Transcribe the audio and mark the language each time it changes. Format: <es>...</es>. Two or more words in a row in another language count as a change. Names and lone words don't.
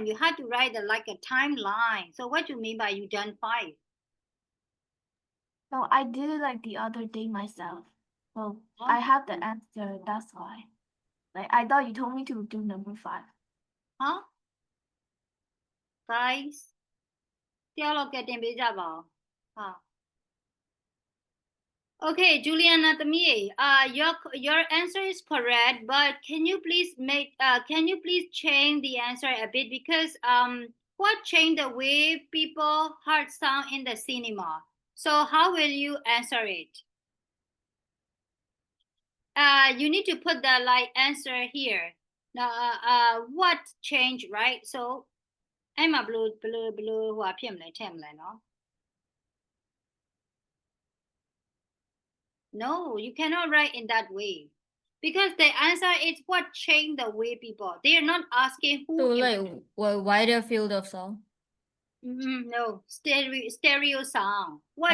<en>You have to write like a timeline. So what do you mean by you done 5? No, I did it like the other day myself. Well, I have the answer, that's why. Like I thought you told me to do number 5. Huh? Guys</en> <my>တယောက်တော့ကဲတင်ပေးကြပါဦးဟာ</my> <en>Okay, Juliana Tamiye, your answer is correct, but can you please change the answer a bit because what changed the way people heard sound in the cinema? So how will you answer it? You need to put the like answer here. Now, what changed, right? So I'm a blue</en> <my>ဟိုဖြစ်မလဲထည့်မလဲနော်</my> <en>No, you cannot write in that way. Because the answer is what changed the way people. They are not asking who. So like wider field of sound. No, stereo sound. What</en>